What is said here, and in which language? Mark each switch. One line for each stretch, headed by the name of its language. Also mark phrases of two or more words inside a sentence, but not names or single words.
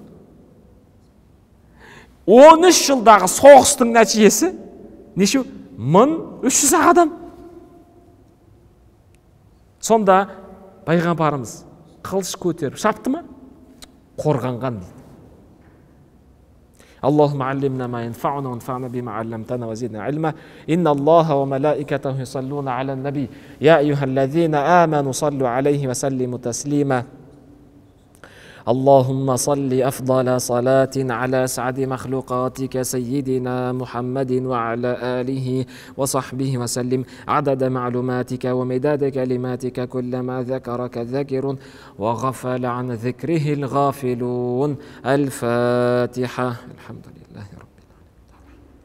Kazakh: 13 жылдағы соғыстың нәтижесі нешеу? 1300 адам. Сонда пайғамбарымыз қылыш көтеріп шапты ма? Қорғанған дейді.
Arabic: اللهم علمنا ما ينفعنا وانفعنا بما علمتنا وزدنا علما إن الله وملائكته يصلون على النبي يا أيها الذين آمنوا صلوا عليه وسلموا تسليما اللهم صل أفضل صلاة على سعد مخلوقاتك سيدنا محمد وعلى آله وصحبه وسلم عدد معلوماتك ومداد كلماتك كلما ذكرك ذاكر وغفل عن ذكره الغافلون الفاتحة الحمد لله رب العالمين